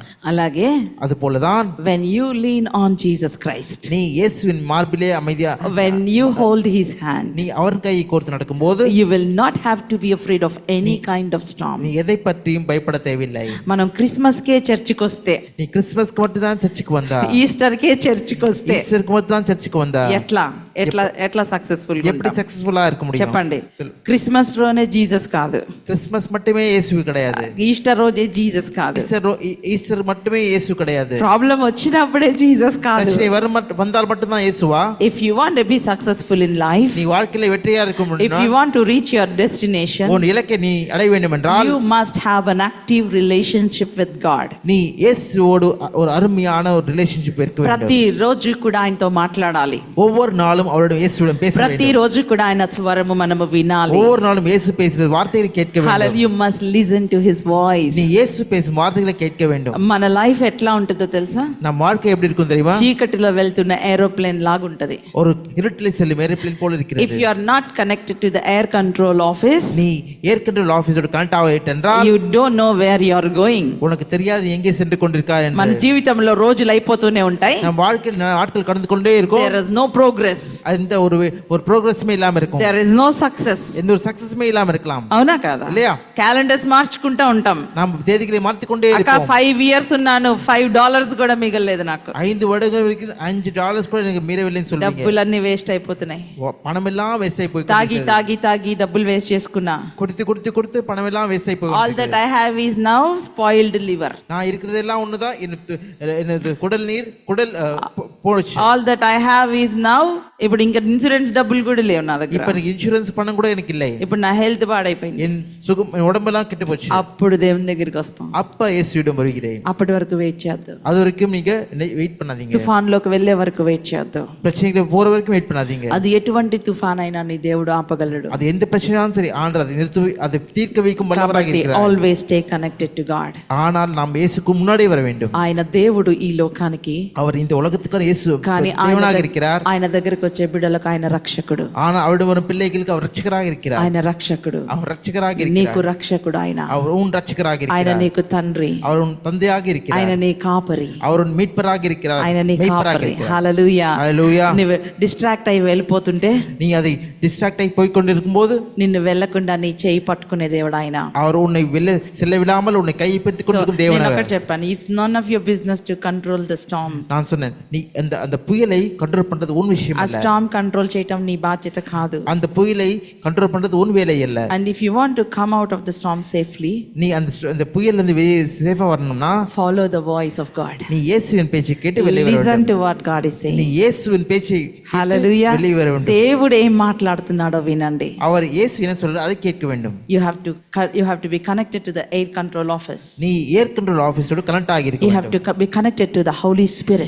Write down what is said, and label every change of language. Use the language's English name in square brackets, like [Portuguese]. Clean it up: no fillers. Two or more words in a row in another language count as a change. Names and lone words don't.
[Telugu] అలాగే [Tamil] அது போலதான் [English] when you lean on Jesus Christ, [Tamil] நீ இயேசுவின் மார்பிலே அமைதியா, [English] when you hold his hand, [Tamil] நீ அவர் கையை கோர்த்து நடக்கும்போது [English] you will not have to be afraid of any kind of storm. [Tamil] நீ எதை பற்றியும் பயப்பட தேவையில்லை. [Telugu] మనం క్రిస్మస్ కే చర్చికి వస్తే, [Tamil] நீ கிறிஸ்துமஸ்க்கு மட்டும் தான் சர்ச்சுக்கு வந்தா, [Telugu] ఈస్టర్ కే చర్చికి వస్తే [Tamil] ஈஸ்டருக்கு மட்டும் தான் சர்ச்சுக்கு வந்தா, [Telugu] ఎట్లా ఎట్లా ఎట్లా సక్సెస్ఫుల్ [Tamil] எப்படி சக்சஸ்ஃபுல்லா இருக்க முடியும்? [Telugu] చెప్పండి. క్రిస్మస్ లోనే జీసస్ కాదు, [Tamil] கிறிஸ்துமஸ் மட்டுமே இயேசு கிடையாது. [Telugu] ఈస్టర్ రోజే జీసస్ కాదు, [Tamil] ஈஸ்டர் மட்டுமே இயேசு கிடையாது. [Telugu] ప్రాబ్లం వచ్చినప్పుడే జీసస్ కాదు. [Tamil] பிரச்சனை வந்தால் மட்டும் தான் இயேசுவா? [English] If you want to be successful in life, [Tamil] நீ வாழ்க்கையில வெற்றியா இருக்க [English] if [Tamil] முடியும், [English] you want to reach your destination, [Tamil] உன் இலக்கை நீ அடைய வேண்டும் என்றால் [English] you must have an active relationship with God. [Tamil] நீ இயேசுவோடு ஒரு அருமையான ஒரு ரிலேஷன்ஷிப் இருக்க வேண்டும். [Telugu] ప్రతి రోజు కూడా ఆయనతో మాట్లాడాలి. [Tamil] ஒவ்வொரு நாளும் அவருடன் இயேசுவிடம் பேச வேண்டும். [Telugu] ప్రతి రోజు కూడా ఆయన స్వరము మనము వినాలి. [Tamil] ஒவ்வொரு நாளும் இயேசு பேசுகிற வார்த்தைகளை கேட்க வேண்டும். [English] Hallelujah. You must listen to his voice. [Tamil] நீ இயேசு பேசும் வார்த்தைகளை கேட்க வேண்டும். [Telugu] మన లైఫ్ ఎట్లా ఉంటుందో తెలుసా? [Tamil] நம் வாழ்க்கை எப்படி இருக்கும் தெரியுமா? [Telugu] చీకటిలో వెళ్తున్న ఏరోప్లేన్ లాగుంటది. [Tamil] ஒரு இருட்டிலே செல்லும் ஏரோப்ளேன் போல இருக்கிறது. [English] If you are not connected to the air control office, [Tamil] நீ [English] air control office [Tamil] கனெக்ட் ஆகிட்ட என்றால் [English] you don't know where you are going. [Tamil] உனக்கு தெரியாது எங்கே சென்று கொண்டிருக்காய் என்று. [Telugu] మన జీవితంలో రోజులు అయిపోతూనే ఉంటాయి. [Tamil] நம் வாழ்க்கையில் நாட்கள் கடந்து கொண்டே இருக்கும். [English] There is no progress. [Tamil] அந்த ஒரு ப்ரோக்ரஸ்மே இல்லாம இருக்கும். [English] There is no success. [Tamil] எந்த ஒரு சக்சஸ்மே இல்லாம இருக்கலாம். [Telugu] అవునా కదా? [Tamil] இல்லையா? [Telugu] క్యాలెండర్స్ మార్చుకుంటా ఉంటాం. [Tamil] நாம் தேதிகளை மாற்றிக்கொண்டே [Telugu] అక్క [Tamil] இருப்போம். [Telugu] 5 years ఉన్నాను, $5 కూడా మిగలలేదు నాకు. [Tamil] 5 வருடங்கள் வரைக்கும் $5 கூட எனக்கு மீறவில்லைன்னு சொல்றீங்க. [Telugu] డబ్బులన్నీ వేస్ట్ అయిపోతున్నాయి. [Tamil] பணம் எல்லாம் வேஸ்ட் ஆயி போய் [Telugu] తాగి తాగి తాగి డబ్బులు వేస్ట్ చేసుకున్నా. [Tamil] கொடுத்து பணம் எல்லாம் வேஸ்ட் ஆயி போய் [English] All that I have is now spoiled liver. [Tamil] நான் இருக்கிறதெல்லாம் ஒண்ணுதான், என்னது குடல் நீர் குடல் போச்சு. [English] All that I have is now, [Telugu] ఇప్పుడు ఇంకా ఇన్సూరెన్స్ డబ్బులు కూడా లేవు నా దగ్గర. [Tamil] இப்ப இன்சூரன்ஸ் பணம் கூட எனக்கு இல்லை. [Telugu] ఇప్పుడు నా హెల్త్ పాడైపోయింది. [Tamil] என் சுகம் உடம்பெல்லாம் கெட்டு போச்சு. [Telugu] అప్పుడు దేవుని దగ్గరికి వస్తాం. [Tamil] அப்ப இயேசுவிடம் வருகிறேன். [Telugu] అప్పటి వరకు వెయిట్ చేద్దాం. [Tamil] அது வரைக்கும் நீங்க வெயிட் பண்ணாதீங்க. [Telugu] తుఫాన్లోకి వెళ్ళే వరకు వెయిట్ చేద్దాం. [Tamil] பிரச்சனைக்கு போற வரைக்கும் வெயிட் பண்ணாதீங்க. [Telugu] అది ఎటువంటి తుఫాన్ అయినా నీ దేవుడు ఆపగలడు. [Tamil] அது எந்த பிரச்சனையாலும் சரி ஆண்டவர் அதை நிறுத்தி அதை தீர்க்க வைக்கும் வல்லவராக இருக்கிறார். [English] Always stay connected to God. [Tamil] ஆனால் நாம் இயேசுக்கு முன்னாடியே வர வேண்டும். [Telugu] ఆయన దేవుడు ఈ లోకానికి, [Tamil] அவர் இந்த உலகத்துக்கு இயேசு [Telugu] కానీ [Tamil] தேவனாக இருக்கிறார். [Telugu] ఆయన దగ్గరికి వచ్చే బిడ్డలకు ఆయన రక్షకుడు. [Tamil] ஆனால் அவரிடம் வரும் பிள்ளைகளுக்கு அவர் ரட்சகராக இருக்கிறார். [Telugu] ఆయన రక్షకుడు. [Tamil] அவர் ரட்சகராக இருக்கிறார். [Telugu] నీకు రక్షకుడు ఆయన. [Tamil] அவர் உன் ரட்சகராக [Telugu] ఆయన [Tamil] இருக்கிறார். [Telugu] నీకు తండ్రి. [Tamil] அவர் உன் தந்தையாக இருக்கிறார். [Telugu] ఆయన నీ కాపరి. [Tamil] அவர் உன் மீட்பராக இருக்கிறார். [Telugu] ఆయన నీ కాపరి. హల్లెలూయా. హల్లెలూయా. నువ్వు డిస్ట్రాక్ట్ అయి వెళ్ళిపోతుంటే, [Tamil] நீ அதை டிஸ்ட்ராக்ட் ஆகி போய் கொண்டிருக்கும்போது [Telugu] నిన్ను వెళ్ళకుండా నీ చేయి పట్టుకునే దేవుడు ఆయన. [Tamil] அவர் உன்னை செல்ல விடாமல் உன்னை கையை பிடித்துக் கொண்டிருக்கும் தேவன். [Telugu] నేను ఒకటి చెప్పాను, [English] it's none of your business to control the storm. [Tamil] நான் சொன்னேன், நீ அந்த புயலை கண்ட்ரோல் பண்றது உன் விஷயம் ఆ அல்ல. [English] storm control [Telugu] చేయటం నీ బాధ్యత కాదు. [Tamil] அந்த புயலை கண்ட்ரோல் பண்றது உன் வேலை அல்ல. [English] And if you want to come out of the storm safely, [Tamil] நீ அந்த புயல்ல இருந்து வெளியே சேஃபா வரணும்னா [English] follow the voice of God. [Tamil] நீ இயேசுவின் பேச்சை கேட்டு வெளியே வர [English] Listen [Tamil] வேண்டும். [English] to what God is saying. [Tamil] நீ இயேசுவின் பேச்சை [English] Hallelujah. [Tamil] வெளியே வர வேண்டும். [Telugu] దేవుడు ఏం మాట్లాడుతున్నాడో వినండి. [Tamil] அவர் இயேசு என்ன சொல்றாரு அதை கேட்க வேண்டும். [English] You have to be connected to the air control office. [Tamil] நீ [English] air control office [Tamil] கனெக்ட் ஆகி இருக்க [English] You have [Tamil] வேண்டும். [English] to be connected to the Holy Spirit.